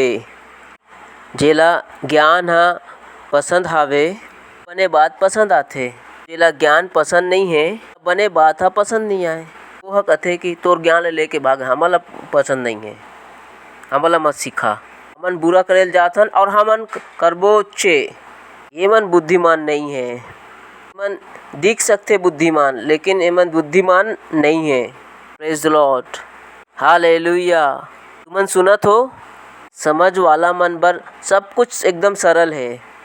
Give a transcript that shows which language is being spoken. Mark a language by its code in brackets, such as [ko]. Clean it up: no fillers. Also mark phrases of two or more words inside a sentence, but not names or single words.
[hne] जेला ज्ञान पसंद हावे बने बात पसंद आथे। जेला ज्ञान पसंद नहीं है बने बात पसंद नहीं आए। वो कथे कि तोर ज्ञान लेके भाग, हमला पसंद नहीं है, हमला मत सिखा। हमन बुरा करेल जाथन और हमन करबो चे। ये मन बुद्धिमान नहीं है। मन दिख सकते बुद्धिमान लेकिन एमन बुद्धिमान नहीं है। [en] Praise the Lord [hne] हालेलुया। तुमन सुनत हो? समझ वाला मन बर सब कुछ एकदम सरल है।